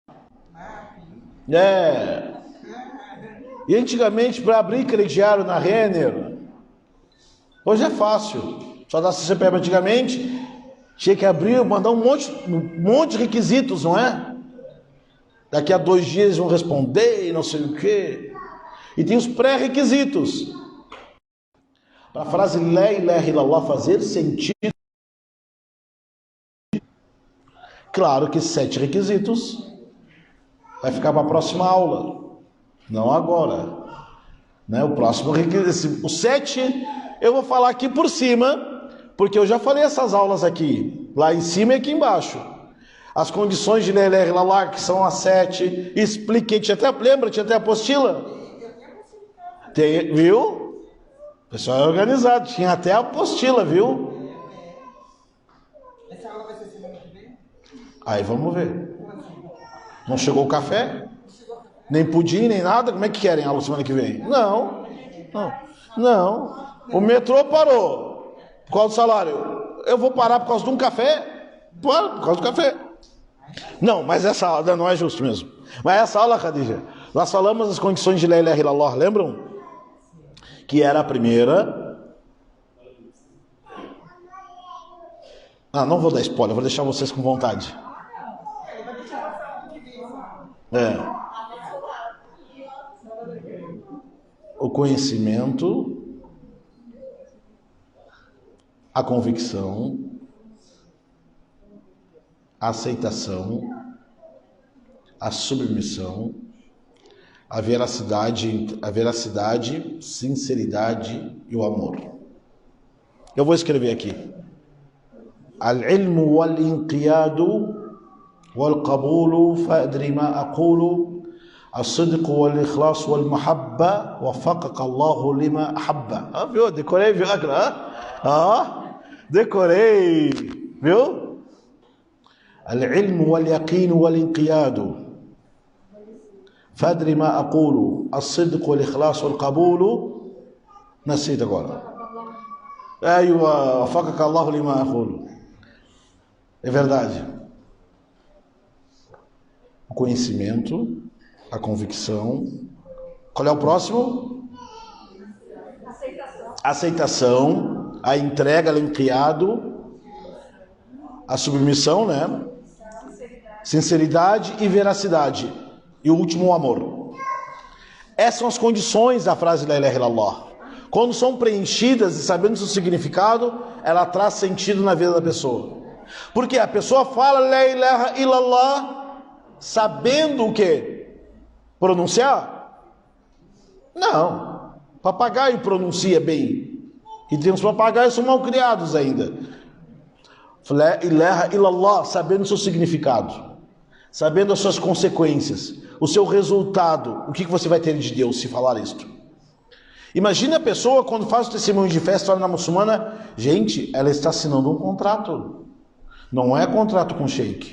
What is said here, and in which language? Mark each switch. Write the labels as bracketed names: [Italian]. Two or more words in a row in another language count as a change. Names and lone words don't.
[Portuguese] E antigamente, para abrir crediário na Renner, hoje é fácil. Só dá CPF. Antigamente tinha que abrir, mandar um monte de requisitos, não é? Daqui a 2 dias eles vão responder e não sei o quê. E tem os pré-requisitos. Para a frase [Arabic] لا إله إلا الله [Portuguese] fazer sentido, claro que 7 requisitos vai ficar para a próxima aula, não agora, né? O próximo requisito, o 7 eu vou falar aqui por cima, porque eu já falei essas aulas aqui, lá em cima e aqui embaixo. As condições de [Arabic] لا إله إلا الله, [Portuguese] que são as 7, expliquei, tinha até apostila? Viu? O pessoal é organizado, tinha até apostila, viu? Essa aula vai ser semana que vem? Aí vamos ver. Não chegou o café? Nem pudim, nem nada? Como é que querem a aula semana que vem? Não. O metrô parou. Por causa do salário. Eu vou parar por causa de um café? Por causa do café. Não, mas essa aula não é justo mesmo. Mas essa aula, Khadija, nós falamos as condições de [Arabic] لا إله إلا الله, [Portuguese] lembram? Que era a primeira. Não vou dar spoiler, vou deixar vocês com vontade. O conhecimento, a convicção, a aceitação, a submissão, a veracidade, sinceridade e o amor. Eu vou escrever aqui. [Arabic] العلم والانقياد والقبول فأدري ما أقول الصدق والإخلاص والمحبة وفقك الله لما أحب. [Portuguese] Viu? Decorei, viu? Decorei, viu? [Arabic] العلم واليقين والانقياد فأدري ما أقول الصدق والإخلاص والقبول. نسيت agora. أيوة, وفقك الله لما أقول. [Portuguese] É verdade. O conhecimento, a convicção. Qual é o próximo? Aceitação, a entrega, o encriado, a submissão, né? Sinceridade e veracidade. E o último, o amor. Essas são as condições da frase [Arabic] لا إله إلا الله. [Portuguese] Quando são preenchidas e sabendo o seu significado, ela traz sentido na vida da pessoa. Porque a pessoa fala [Arabic] لا إله إلا الله [Portuguese] sabendo o que? Pronunciar? Não. Papagaio pronuncia bem. E tem uns papagaios que são mal criados ainda. [Arabic] لا إله إلا الله, [Portuguese] sabendo o seu significado, sabendo as suas consequências, o seu resultado, o que você vai ter de Deus se falar isto. Imagina a pessoa quando faz o testemunho de fé, se torna muçulmana. Gente, ela está assinando um contrato. Não é contrato com o sheik.